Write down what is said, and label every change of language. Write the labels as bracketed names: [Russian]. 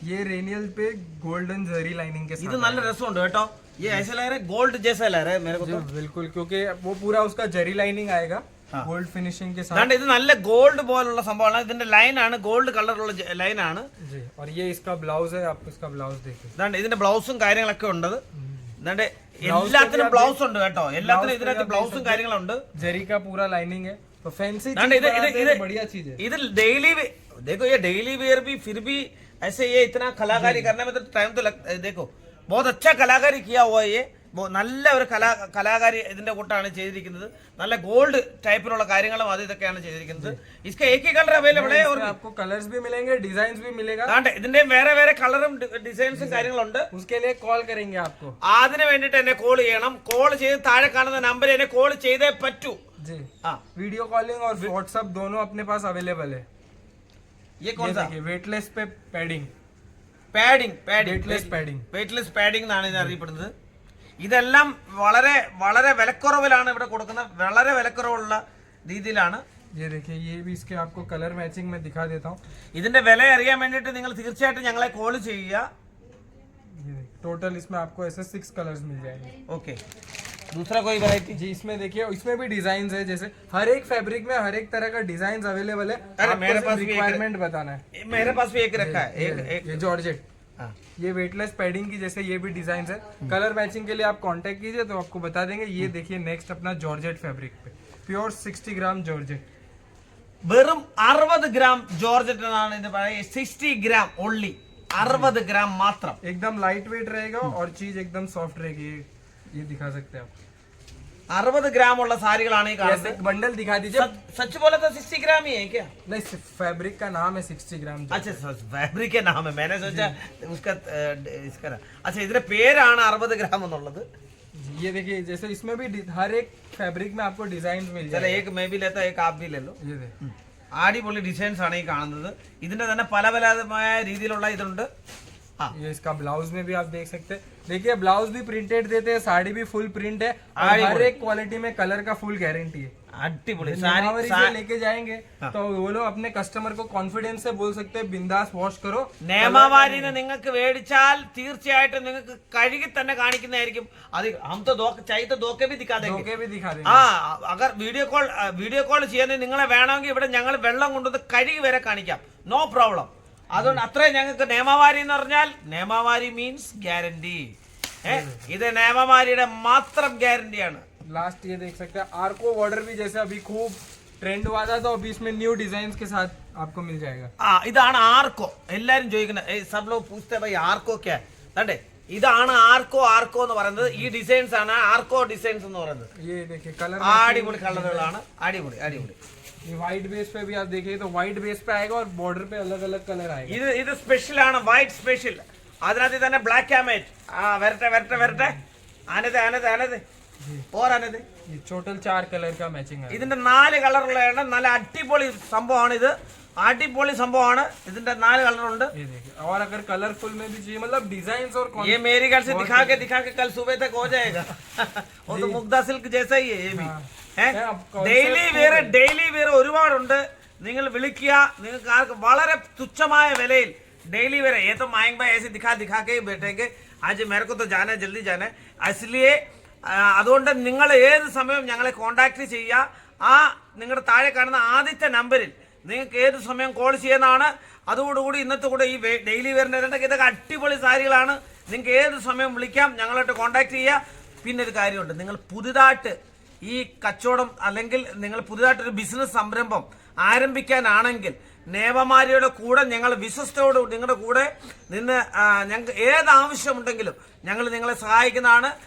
[Hindi] ये रेनियल पे गोल्डन जरी लाइनिंग के [Malayalam] ഇത് [Hindi] साथ [Malayalam] നല്ല രസമുണ്ട് കേട്ടോ. [Hindi] ये ऐसे लग रहा है गोल्ड जैसा लग रहा है मेरे को जी, तो. बिल्कुल, क्योंकि वो पूरा उसका जरी लाइनिंग आएगा गोल्ड फिनिशिंग के साथ. [Malayalam] അതുകൊണ്ട് ഇത് നല്ല ഗോൾഡ് പോലുള്ള സംഭവമാണ്. ഇതിന്റെ ലൈനാണ് ഗോൾഡ് കളറുള്ള ലൈനാണ്. [Hindi] जी, और ये इसका ब्लाउज है. आप इसका ब्लाउज देखिए. [Malayalam] അതുകൊണ്ട് ഇതിന്റെ ബ്ലൗസും കാര്യങ്ങളൊക്കെ ഉണ്ട്. അതുകൊണ്ട് എല്ലാത്തിനും ബ്ലൗസ് ഉണ്ട് കേട്ടോ. എല്ലാത്തിനും ഇതിനകത്ത് ബ്ലൗസും കാര്യങ്ങളുണ്ട്. [Hindi] जरी का पूरा लाइनिंग है, तो फैंसी [Malayalam] അതുകൊണ്ട് ഇത് [Hindi] बढ़िया चीज है. [Malayalam] ഇതിൽ [Hindi] डेली देखो ये डेली वेयर भी फिर भी ऐसे ये इतना कलाकारी करने में तो टाइम तो लगता है. देखो बहुत अच्छा कलाकारी किया हुआ है ये. [Malayalam] നല്ല ഒരു കലാകാരി ഇതിന്റെ കൂട്ടാണ് ചെയ്തിരിക്കുന്നത്. നല്ല ഗോൾഡ് ടൈപ്പിലുള്ള കാര്യങ്ങളും അത് ഇതൊക്കെയാണ് ചെയ്തിരിക്കുന്നത്. [Hindi] इसका एक ही कलर अवेलेबल है और आपको कलर्स भी मिलेंगे, डिजाइन भी मिलेगा. [Malayalam] ഇതിന്റെ വേറെ വേറെ കളറും ഡിസൈൻസും കാര്യങ്ങളുണ്ട്. [Hindi] उसके लिए कॉल करेंगे आपको. [Malayalam] അതിന് വേണ്ടിട്ട് എന്നെ കോൾ ചെയ്യണം. കോൾ ചെയ്ത് താഴെ കാണുന്ന നമ്പറിൽ എന്നെ കോൾ ചെയ്തേ പറ്റൂ. [Hindi] जी, हाँ वीडियो कॉलिंग और व्हाट्सएप दोनों अपने पास अवेलेबल है. ये कौन सा वेटलेस पे पैडिंग. [Malayalam] വെയ്റ്റ്ലെസ് പാഡിംഗ് എന്നാണ് ഇത് അറിയപ്പെടുന്നത്. ഇതെല്ലാം വളരെ വളരെ വിലക്കുറവിലാണ് ഇവിടെ കൊടുക്കുന്നത്. വളരെ വിലക്കുറവുള്ള രീതിയിലാണ്. [Hindi] ये देखिए, ये भी इसके आपको कलर मैचिंग में दिखा देता हूँ. [Malayalam] ഇതിന്റെ വില അറിയാൻ വേണ്ടിയിട്ട് നിങ്ങൾ തീർച്ചയായിട്ടും ഞങ്ങളെ കോൾ ചെയ്യുക. [Hindi] टोटल इसमें आपको ऐसे 6 कलर्स मिल जाएंगे. ओके, दूसरा कोई वैरायटी? जी, इसमें देखिए, इसमें भी डिजाइन है. जैसे हर एक फैब्रिक में हर एक तरह का डिजाइन अवेलेबल है. अरे मेरे पास भी रिक्वायरमेंट बताना है. मेरे पास भी एक रखा है. एक ये जॉर्जेट, ये वेटलेस पैडिंग की जैसे ये भी डिजाइन है. कलर मैचिंग के लिए आप कांटेक्ट कीजिए तो आपको बता देंगे. ये देखिए नेक्स्ट अपना जॉर्जेट फैब्रिक पे प्योर 60 ग्राम जॉर्जेट. [Malayalam] വെറും 60 ഗ്രാം ജോർജറ്റ് എന്നാണ് ഇത് പറയുന്നത്. 60 ഗ്രാം ഓൺലി, 60 ഗ്രാം മാത്രം. [Hindi] एकदम लाइट वेट रहेगा और चीज एकदम सॉफ्ट रहेगी. ये दिखा सकते हैं आप. [Malayalam] 60 ഗ്രാം ഉള്ള സാരികളാണ് ഈ കാണുന്നത്. [Hindi] बंडल दिखा दीजिए. सच बोला तो 60 ग्राम ही है क्या? नहीं, फैब्रिक का नाम है 60 ग्राम. अच्छा, फैब्रिक के नाम है. मैंने सोचा उसका इसका. [Malayalam] अच्छा, ഇതിന്റെ പേരാണ് 60 ഗ്രാം എന്നുള്ളത്. [Hindi] ये देखिए, जैसे इसमें भी हर एक फैब्रिक में आपको डिजाइन मिल चलो जाएगा. एक मैं भी लेता, एक आप भी ले लो. ये देखिए, [Malayalam] അടിപൊളി ഡിസൈൻസ് ആണ് ഈ കാണുന്നത്. ഇതിന്റെ തന്നെ പല പലമായ രീതിയിലുള്ള ഇതുണ്ട്. [Hindi] ये इसका ब्लाउज में भी आप देख सकते हैं. देखिए, ब्लाउज भी प्रिंटेड देते हैं, साड़ी भी फुल प्रिंट है, और हर एक क्वालिटी में कलर का फुल गारंटी है. [Malayalam] അടിപൊളി [Hindi] निमावरी से लेके जाएंगे तो वो लोग अपने कस्टमर को कॉन्फिडेंस से बोल सकते हैं बिंदास वॉश करो. [Malayalam] നിയമാവാരിനെ നിങ്ങൾക്ക് മേടിച്ചാൽ തീർച്ചയായിട്ടും നിങ്ങൾക്ക് കഴുകി തന്നെ കാണിക്കുന്നതായിരിക്കും. [Hindi] അത് हम तो चाहिए तो धोखे भी दिखा देंगे. धोखे भी दिखा देंगे. [Malayalam] ആ അഗർ വീഡിയോ കോൾ ചെയ്യാൻ നിങ്ങളെ വേണമെങ്കിൽ ഇവിടെ ഞങ്ങൾ വെള്ളം കൊണ്ടുവന്ന് കഴുകി വരെ കാണിക്കാം. No problem. അതുകൊണ്ട് അത്രയും ഞങ്ങൾക്ക് നിയമാവാരി എന്ന് പറഞ്ഞാൽ നിയമാവാരി മീൻസ് ഗ്യാരണ്ടി. ഇത് നിയമാവാരിയുടെ മാത്രം ഗ്യാരണ്ടിയാണ്. [Hindi] लास्ट ये देख सकते हैं आर्को बॉर्डर भी जैसे अभी खूब ट्रेंड हुआ था, तो अभी इसमें न्यू डिजाइन के साथ आपको मिल जाएगा. [Malayalam] ഇതാണ് ആർക്കോ. എല്ലാരും ചോദിക്കുന്നത് [Hindi] सब लोग पूछते भाई आर्को क्या है. [Malayalam] കണ്ടേ, ഇതാണ് ആർക്കോ എന്ന് പറയുന്നത്. ഈ ഡിസൈൻസ് ആണ് ആർക്കോ ഡിസൈൻസ് എന്ന് പറയുന്നത്. [Hindi] ये देखिए कलर [Malayalam] അടിപൊളി കളറുകളാണ്. അടിപൊളി. [Hindi] ये व्हाइट बेस पे भी आप देखिए तो व्हाइट बेस पे आएगा और बॉर्डर पे अलग अलग कलर आएगा. [Malayalam] ഇത് സ്പെഷ്യൽ ആണ്, വൈറ്റ് സ്പെഷ്യൽ. അതിനകത്ത് തന്നെ ബ്ലാക്ക് ആമേറ്റ്. വരട്ടെ ആനത് [Hindi] और आने दे. ये टोटल 4 कलर का मैचिंग है. [Malayalam] ഇതിന്റെ 4 കളറുള്ളതാണ്. നല്ല അടിപൊളി സംഭവമാണ് ഇത്. അടിപൊളി സംഭവമാണ്. ഇതിന്റെ 4 കളർ ഉണ്ട്. [Hindi] ये देखिए, और अगर कलरफुल में भी चाहिए मतलब डिजाइन्स और ये मेरी घर से दिखा के कल सुबह तक हो जाएगा. वो तो मुग्धा सिल्क जैसा ही है ये भी. [Malayalam] ഡെയിലി വെയർ ഒരുപാടുണ്ട്. നിങ്ങൾ വിളിക്കുക. നിങ്ങൾക്ക് ആർക്ക് വളരെ തുച്ഛമായ വിലയിൽ ഡെയിലി വെയർ [Hindi] ये तो माएंगे भाई ऐसे दिखा के बैठेंगे. आज मेरे को तो जाना है, जल्दी जाना है. [Malayalam] इसलिए അതുകൊണ്ട് നിങ്ങൾ ഏത് സമയവും ഞങ്ങളെ കോൺടാക്ട് ചെയ്യുക. ആ നിങ്ങളുടെ താഴെ കാണുന്ന ആദ്യത്തെ നമ്പറിൽ നിങ്ങൾക്ക് ഏത് സമയം കോൾ ചെയ്യുന്നതാണ്. അതോടുകൂടി ഇന്നത്തെ കൂടെ ഈ ഡെയിലി വെയറിൻ്റെ ഇതൊക്കെ അടിപൊളി സാരികളാണ്. നിങ്ങൾക്ക് ഏത് സമയം വിളിക്കാം, ഞങ്ങളായിട്ട് കോൺടാക്ട് ചെയ്യുക. പിന്നെ ഒരു കാര്യമുണ്ട്, നിങ്ങൾ പുതുതായിട്ട് ഈ കച്ചവടം അല്ലെങ്കിൽ നിങ്ങൾ പുതുതായിട്ടൊരു ബിസിനസ് സംരംഭം ആരംഭിക്കാനാണെങ്കിൽ നേവമാരിയുടെ കൂടെ ഞങ്ങൾ വിശ്വസ്തയോട് നിങ്ങളുടെ കൂടെ നിന്ന് ഞങ്ങൾക്ക് ഏത് ആവശ്യമുണ്ടെങ്കിലും ഞങ്ങൾ നിങ്ങളെ സഹായിക്കുന്നതാണ്.